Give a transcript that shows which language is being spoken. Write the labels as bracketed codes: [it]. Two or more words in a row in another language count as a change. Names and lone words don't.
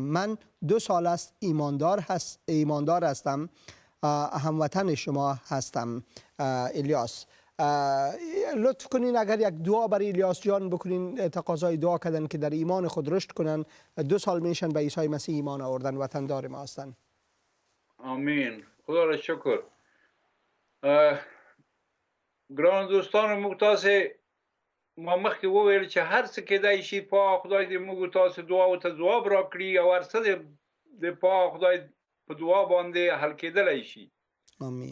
[fa] من 2 سال است ایماندار هستم، هموطن شما هستم. الیاس، لطف کنین اگر یک دعا برای الیاس جان بکنین، تقاضای دعا کردن که در ایمان خود رشد کنن. 2 سال میشن به عیسی مسیح ایمان آوردن، وطندار ما هستن. آمین. خدا را شکر. [ps] ګران دوستانو موږ تاسې ما مخکې وویل چې هر څه کېدای شي پاک خدای دې موږ تاسې دعاو ته ځواب راکړي او هر څه د پاک خدای په دعا باندې حل کېدلی شي. آمین.